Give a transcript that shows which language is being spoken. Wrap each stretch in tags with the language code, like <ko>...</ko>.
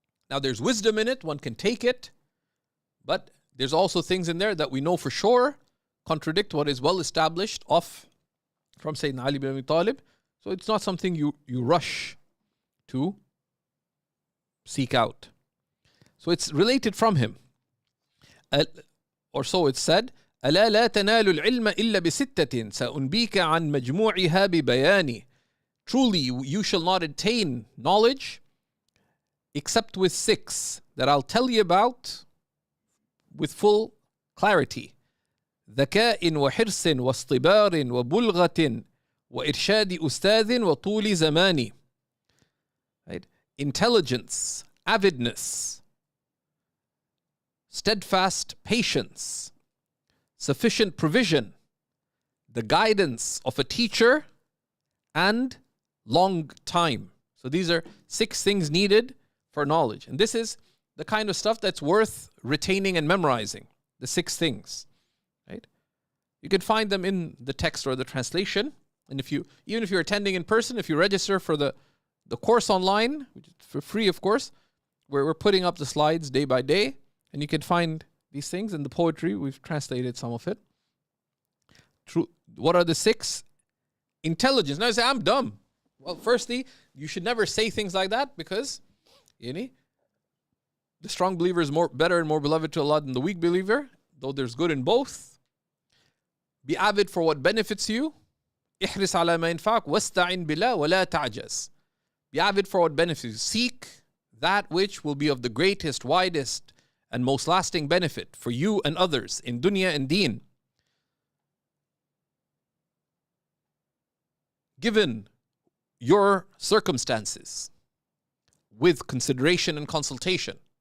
<en>Now there's wisdom in it, one can take it, but there's also things in there that we know for sure contradict what is well established from Sayyidina Ali bin Abi Talib. So it's not something you rush to seek out. So it's related from him. Or so it's said,</en> <ar>ألا لا تنال العلم إلا بستة سأنبيك عن مجموعها ببياني.</ar> <en>Truly, you shall not attain knowledge except with 6 that I'll tell you about with full clarity.</en> <ar>ذكاء وحرص واصطبار وبلغة وإرشاد أستاذ وطول زمان.</ar> <en>Right? Intelligence, avidness, steadfast patience, sufficient provision, the guidance of a teacher, and long time. So these are 6 things needed for knowledge. And this is the kind of stuff that's worth retaining and memorizing. The 6 things. Right? You can find them in the text or the translation. And even if you're attending in person, if you register for the course online, which is for free, of course, where we're putting up the slides day by day, and you can find these things in the poetry. We've translated some of it. What are the 6? Intelligence. Now you say, I'm dumb. Well, firstly, you should never say things like that, because Yani, the strong believer is better and more beloved to Allah than the weak believer, though there's good in both. Be avid for what benefits you.</en> <ar>احرص على ما ينفعك واستعن بالله ولا تعجز.</ar> <en>Be avid for what benefits you. Seek that which will be of the greatest, widest, and most lasting benefit for you and others in dunya and deen. Given your circumstances, with consideration and consultation.</en>